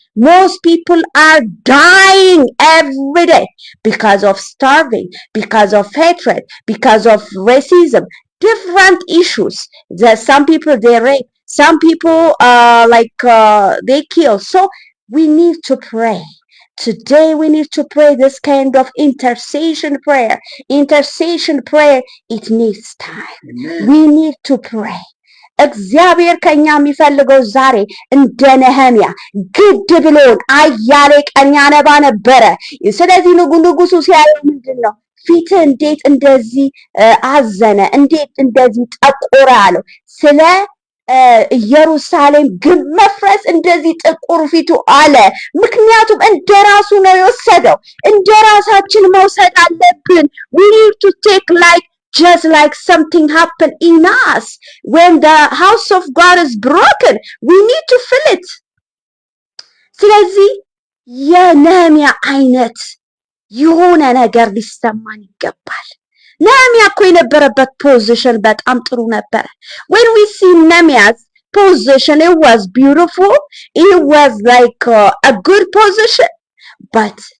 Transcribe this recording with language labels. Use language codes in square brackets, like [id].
[en] Most people are dying every day because of starving, because of hatred, because of racism, different issues. That some people they rape, some people they kill. So we need to pray. Today we need to pray this kind of intercession prayer. Intercession prayer, it needs time. Amen. We need to pray. [am] እግዚአብሔር ከኛ የሚፈልገው ዛሬ እንደ ነህምያ ግድ ብሎን አያሌ ቀን ያነባ ነበረ። ስለዚህ ንጉሱ ሲያየው ምንድን ነው ፊት እንዴት እንደዚህ አዘነ፣ እንዴት እንደዚህ ጠቆረ አለው። ስለ ኢየሩሳሌም ግንብ መፍረስ እንደዚህ ጥቁር ፊቱ አለ። ምክንያቱም እንደራሱ ነው የወሰደው። እንደራሳችን መውሰድ አለብን. [en] we need to take like just like something happened in us when the house of God is broken, we need to feel it. [am] ስለዚህ የነህምያ አይነት የሆነ ነገር ሊሰማን ይገባል። ነህምያ እኮ የነበረበት ፖዚሽን በጣም ጥሩ ነበረ። [en] when we see Nehemiah's position, it was beautiful, it was like a good position, but